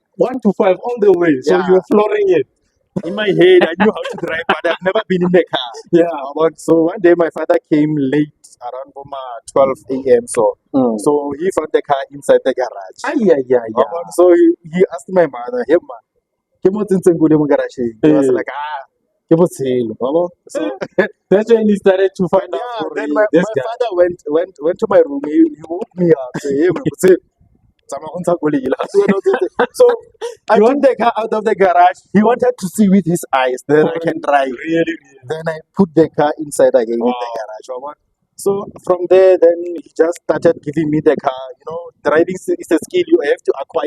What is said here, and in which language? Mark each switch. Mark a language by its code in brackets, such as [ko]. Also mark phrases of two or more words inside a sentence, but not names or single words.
[en] 1 to 5 all the way. So Yeah. you were flooring it. In my head, I knew how to drive, but I've never been in the car. Yeah. So one day my father came late around 12 a.m. So he found the car inside the garage. Yeah. So he asked my mother, [tn] "Hey ma, ke mo tsentseng ko le mo garage?" [en] He was like, [tn] ke Botshelo, [en] So That's when he started to find out. yeah, for then real, my this guy. father went to my room. He woke me up. Say, [tn] "Hey, Botshelo, tsamaya o ntsha koloi." [en] So I took the car out of the garage. He wanted to see with his eyes that I can drive. Really. Then I put the car inside again in the garage. So from there, then he just started giving me the car. Driving is a skill you have to acquire.